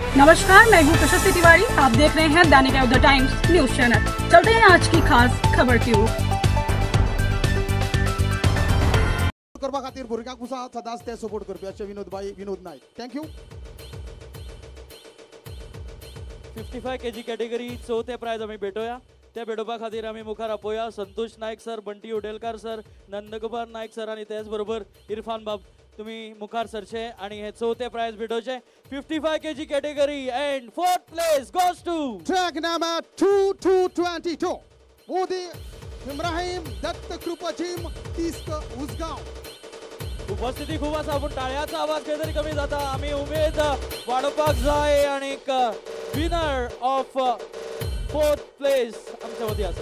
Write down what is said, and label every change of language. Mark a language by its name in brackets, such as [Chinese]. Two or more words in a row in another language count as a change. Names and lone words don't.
[Hindi] नमस्कार, मैं हूँ प्रशस्ति तिवारी। आप देख रहे हैं दैनिक द टाइम्स न्यूज चैनल। चलते हैं आज की खास खबर की ओर। [Konkani] करपा खातीर भुरग्यांक कुसा सदांच ते सपोर्ट करपी अशें विनोद नायक। थँक्यू। 55 kg कॅटेगरी चौथे प्राइज आम्ही भेटूया। त्या भेटोवपा खातीर आम्ही मुखार आपोवया संतोष नायक सर, बंटी उडेलकार सर, नंदकुमार नायक सर आणि त्याच बरोबर इरफान बाब तुम्ही मुखार सरचे आणि हे चौथे प्राइज भेटोवचे। [English] 55 kg category and fourth place goes to track number 2222 मोदी इब्राहिम दत्त कृपा जिम तिस्क उसगाव। [Konkani] उपस्थिती खूप आसा पण टाळ्याचा आवाज खंय तरी कमी जाता। आम्ही उमेद वाडोवपाक जाय आणि [English] winner of fourth place [Konkani] आमच्या मदी आसा।